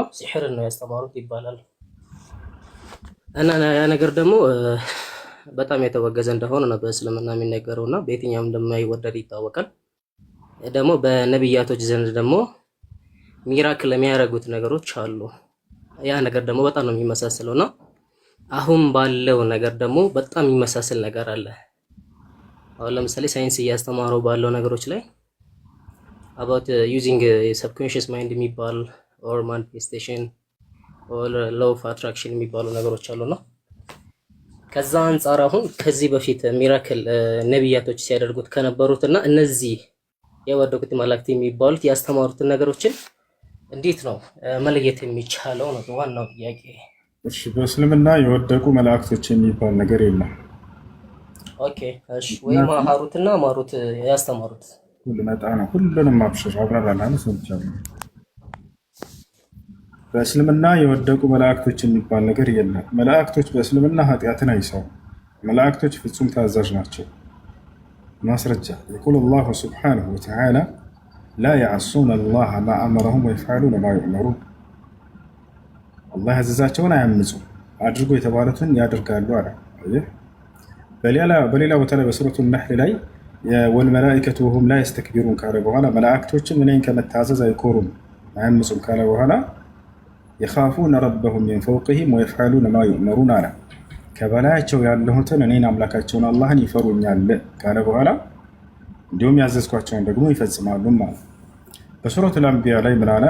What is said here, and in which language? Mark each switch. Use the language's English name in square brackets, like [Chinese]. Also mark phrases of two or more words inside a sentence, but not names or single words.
[Amharic] ሲህርን ነው ያስተማሩት ይባላል። እና ያ ነገር ደግሞ በጣም የተወገዘ እንደሆነ ነው በእስልምና የሚነገረውና በየትኛውም እንደማይወደድ ይታወቃል። ደግሞ በነብያቶች ዘንድ ደግሞ ሚራክል የሚያደርጉት ነገሮች አሉ። ያ ነገር ደግሞ በጣም ነው የሚመሳሰለውና አሁን ባለው ነገር ደግሞ በጣም የሚመሳሰል ነገር አለ። አሁን ለምሳሌ ሳይንስ እያስተማረው ባለው ነገሮች ላይ [English] about using subconscious mind [Amharic] የሚባል [English] or manifestation or law of attraction [Amharic] የሚባሉ ነገሮች አሉና ከዛ አንፃር አሁን ከዚህ በፊት ሚራክል ነብያቶች ሲያደርጉት ከነበሩትና እነዚህ የወደቁት መላእክት የሚባሉት ያስተማሩትን ነገሮችን እንዴት ነው መለየት የሚቻለው ነው ዋናው ጥያቄ። እሺ በእስልምና የወደቁ መላእክቶች የሚባል ነገር የለም። ኦኬ እሺ ወይ ሃሩትና ማሩት ያስተማሩት ልመጣ ነው። ሁሉንም አብሽር አብራራና ሰምቻለሁ። በእስልምና የወደቁ መላእክቶች የሚባል ነገር የለም። መላእክቶች በእስልምና ኃጢአትን አይሰሩ። መላእክቶች ፍጹም ታዛዥ ናቸው። ማስረጃ [Arabic] يقول الله سبحانه وتعالى لا يعصون الله ما أمرهم ويفعلون ما يؤمرون [Amharic] الله ያዘዛቸውን አያምፁም አድርጎ የተባሉትን ያደርጋሉ አለ። በሌላ ቦታ ላይ በሱረቱ ነህል ላይ [Arabic] والملائكة وهم لا يستكبرون [Amharic] ካለ በኋላ መላእክቶችም እኔን ከመታዘዝ አይኮሩም አያምፁም ካለ በኋላ [Arabic] يخافون ربهم من فوقهم ويفعلون ما يؤمرون [Amharic] አለ። ከበላያቸው ያለሁትን እኔን አምላካቸውን አላህን ይፈሩኛል ካለ በኋላ እንዲሁም ያዘዝኳቸውን ደግሞ ይፈጽማሉ ማለት። በሱረቱል አንቢያ ላይ ምን አለ?